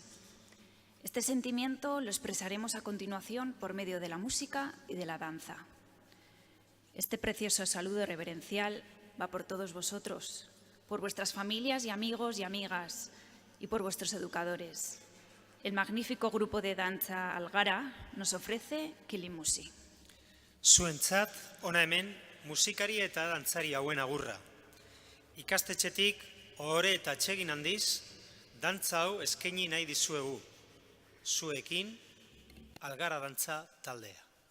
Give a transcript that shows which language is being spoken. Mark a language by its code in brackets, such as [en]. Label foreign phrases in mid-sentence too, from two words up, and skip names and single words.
[es] Este sentimiento lo expresaremos a continuación por medio de la música y de la danza. Este precioso saludo reverencial va por todos vosotros, por vuestras familias y amigos y amigas y por vuestros educadores. El magnífico grupo de danza Algara nos ofrece kilimusi. [eu] Zuentzat, hona hemen, musikari eta dantzari hauen agurra. Ikastetxetik, ohore eta atsegin handiz, dantza hau eskaini nahi dizuegu. Zuekin, Algara dantza taldea.